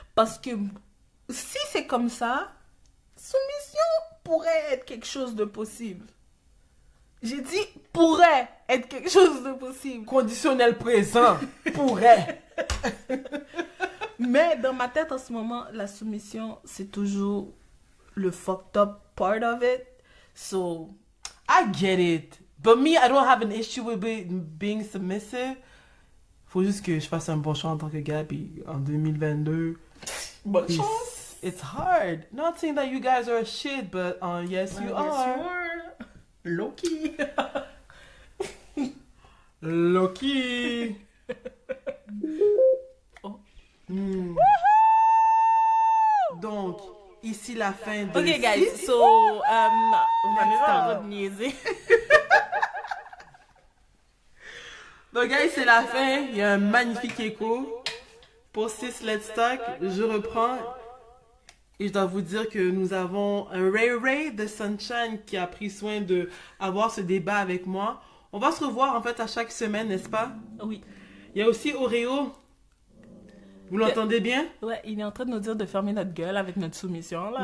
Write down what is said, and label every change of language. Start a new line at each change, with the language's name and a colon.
French: Parce que si c'est comme ça, soumission pourrait être quelque chose de possible. J'ai dit pourrait être quelque chose de possible. Conditionnel présent, pourrait. Mais dans ma tête en ce moment, la soumission, c'est toujours le
English: fucked up part of it. So, I get it. But me, I don't have an issue with being submissive.
French: Faut juste que je fasse un bon choix en tant que gars, puis en 2022. bonne
English: It's,
French: chance.
English: it's hard. Not saying that you guys are a shit, but yes, you are. Loki. Lucky. Oh.
French: Donc, ici la fin de... Ok, guys, so, on est en train de niaiser. Donc, guys, c'est la fin. Il y a un magnifique écho. Pour 6 Let's Talk, je reprends. Et je dois vous dire que nous avons un Ray de Sunshine qui a pris soin de avoir ce débat avec moi. On va se revoir en fait à chaque semaine, n'est-ce pas? Oui. Il y a aussi Oreo. Vous l'entendez bien? Ouais, il est en train de nous dire de fermer notre gueule avec notre soumission, là.